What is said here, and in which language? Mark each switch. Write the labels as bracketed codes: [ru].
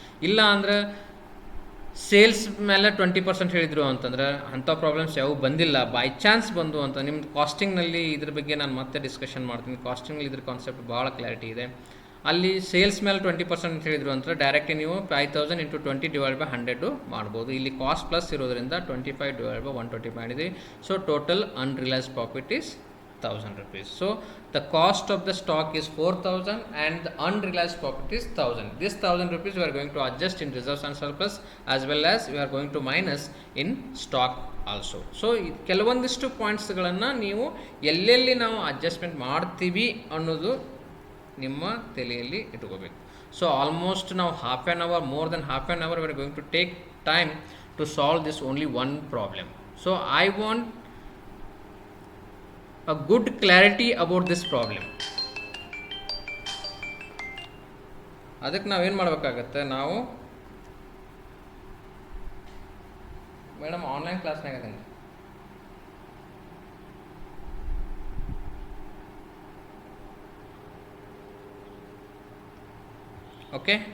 [kn] ಇಲ್ಲ ಅಂದ್ರೆ ಸೇಲ್ಸ್ ಮೇಲೆ 20% ಹೇಳಿದರು ಅಂತಂದ್ರೆ ಅಂಥ ಪ್ರಾಬ್ಲಮ್ಸ್ ಯಾವ ಬಂದಿಲ್ಲ, ಬೈ ಚಾನ್ಸ್ ಬಂದು ಅಂತ ನಿಮ್ದು ಕಾಸ್ಟಿಂಗ್ನಲ್ಲಿ ಇದ್ರ ಬಗ್ಗೆ ನಾನು ಮತ್ತೆ ಡಿಸ್ಕಷನ್ ಮಾಡ್ತೀನಿ. ಕಾಸ್ಟಿಂಗ್ನಲ್ಲಿ ಇದ್ರ ಕಾನ್ಸೆಪ್ಟ್ ಭಾಳ ಕ್ಲಾರಿಟಿ ಇದೆ. ಅಲ್ಲಿ ಸೇಲ್ಸ್ ಮೇಲೆ 20% ಹೇಳಿದರು ಅಂತ ಡೈರೆಕ್ಟ್ಲಿ ನೀವು 5,000 ಇಂಟು 20 ಡಿವೈಡ್ ಬೈ 100 ಮಾಡ್ಬೋದು. ಇಲ್ಲಿ ಕಾಸ್ಟ್ ಪ್ಲಸ್ ಇರೋದ್ರಿಂದ 25 ಡಿವೈಡ್ ಬೈ 120 ಮಾಡಿದ್ವಿ. [en] So total unrealised profit is 1,000 rupees. So the cost of the stock is 4,000 and the unrealized profit is 1,000. This 1,000 rupees we are going to adjust in reserves and surplus, as well as we are going to minus in stock also. [kn] So ಕೆಲವೊಂದಿಷ್ಟು ಪಾಯಿಂಟ್ಸ್ಗಳನ್ನು ನೀವು ಎಲ್ಲೆಲ್ಲಿ ನಾವು adjustment ಮಾಡ್ತೀವಿ ಅನ್ನೋದು ನಿಮ್ಮ ತಲೆಯಲ್ಲಿ ಇಟ್ಕೋಬೇಕು. [en] So almost ನಾವು half an hour, more than half an hour we are going to take time to solve this only one problem. So I want a good clarity about this problem. [kn] ಅದಕ್ಕೆ ನಾವೇನು ಮಾಡಬೇಕಾಗತ್ತೆ, ನಾವು madam online ಕ್ಲಾಸ್ನಾಗ ಅದನ್ನು okay.